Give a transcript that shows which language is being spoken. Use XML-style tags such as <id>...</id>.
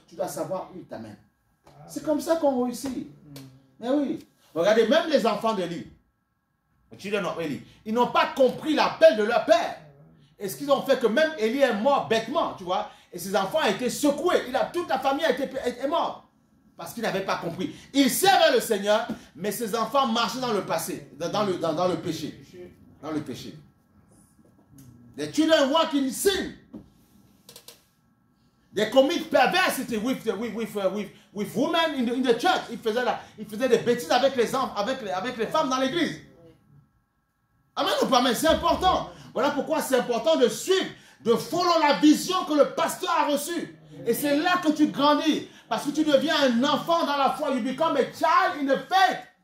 <fr>Tu dois savoir où il t'amène. C'est comme ça qu'on réussit. Mais oui, regardez, même les enfants d'Élie, ils n'ont pas compris l'appel de leur père. Et ce qu'ils ont fait que même Élie est mort bêtement, tu vois. Et ses enfants ont été secoués. Toute la famille est morte. Parce qu'ils n'avaient pas compris. Ils servaient le Seigneur, mais ses enfants marchaient dans le passé, dans le péché. Dans le péché.</fr> <en>The children walk in sin. They commit perversity with women in the church.</en> <fr>Ils faisaient des bêtises avec les femmes dans l'église. Amen ou pas? Mais c'est important. Voilà pourquoi c'est important de suivre, de follow la vision que le pasteur a reçue. Et c'est là que tu grandis. Parce que tu deviens un enfant dans la foi.</fr> <en>You become a child in the faith.</en>